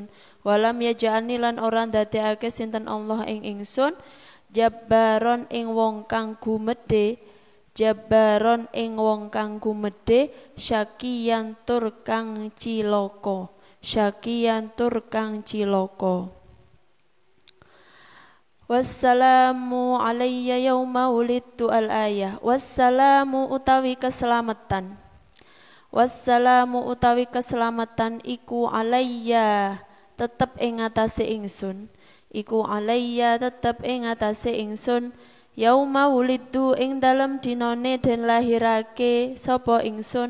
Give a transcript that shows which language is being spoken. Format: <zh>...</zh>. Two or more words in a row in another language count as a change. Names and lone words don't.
<ar>ولم يجعلني</ar> <jv>lan ora ndadekake sinten Allah ing ingsun. Jabbaron ing wong kang gumedhe. Jabbaron ing wong kang gumedhe. Syakiyan tur kang cilaka. Syakiyan tur kang cilaka.</jv> <ar>والسلام علي يوم ولدت الآية.</ar> <jv>Wassalamu utawi keselamatan. Wassalamu utawi keselamatan iku alayya tetep ing atase ingsun. Iku alayya tetep ing atase ingsun.</jv> <ar>يوم ولدت</ar> <jv>ing dalem dinane den lahirake sapa ingsun.</jv>